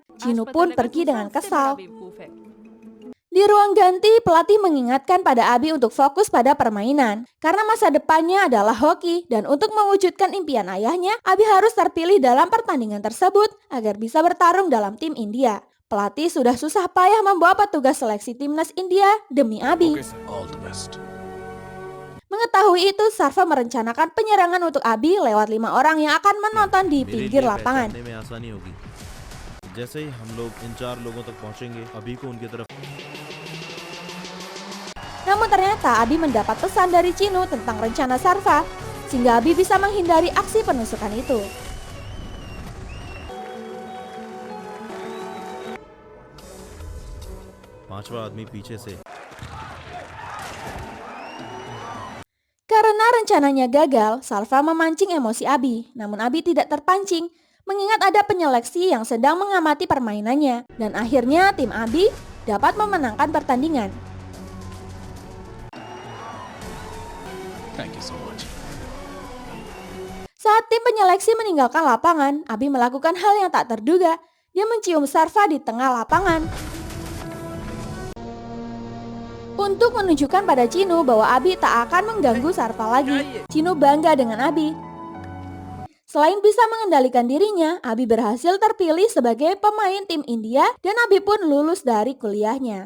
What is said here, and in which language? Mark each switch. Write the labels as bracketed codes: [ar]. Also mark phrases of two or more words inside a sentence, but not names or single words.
[id] Chinu pun pergi dengan kesal. Di ruang ganti, pelatih mengingatkan pada Abi untuk fokus pada permainan. Karena masa depannya adalah hoki dan untuk mewujudkan impian ayahnya, Abi harus terpilih dalam pertandingan tersebut agar bisa bertarung dalam tim India. Pelatih sudah susah payah membawa petugas seleksi timnas India demi Abi. [en] Okay, sir. All the best. [id] Mengetahui itu, Sarva merencanakan penyerangan untuk Abi lewat 5 orang yang akan menonton di pinggir lapangan. [hi] में आसानी होगी। जैसे ही हम लोग इन 4 लोगों तक पहुंचेंगे, अभी को उनकी तरफ [id] Namun ternyata Abi mendapat pesan dari Chinu tentang rencana Sarva, sehingga Abi bisa menghindari aksi penusukan itu. [hi] पांचवा आदमी पीछे से [id] Karena rencananya gagal, Sarva memancing emosi Abi. Namun Abi tidak terpancing, mengingat ada penyeleksi yang sedang mengamati permainannya. Dan akhirnya tim Abi dapat memenangkan pertandingan. [en] Thank you so much. [id] Saat tim penyeleksi meninggalkan lapangan, Abi melakukan hal yang tak terduga. Dia mencium Sarva di tengah lapangan. Untuk menunjukkan pada Chinu bahwa Abi tak akan mengganggu Sarva lagi. Chinu bangga dengan Abi. Selain bisa mengendalikan dirinya, Abi berhasil terpilih sebagai pemain tim India dan Abi pun lulus dari kuliahnya.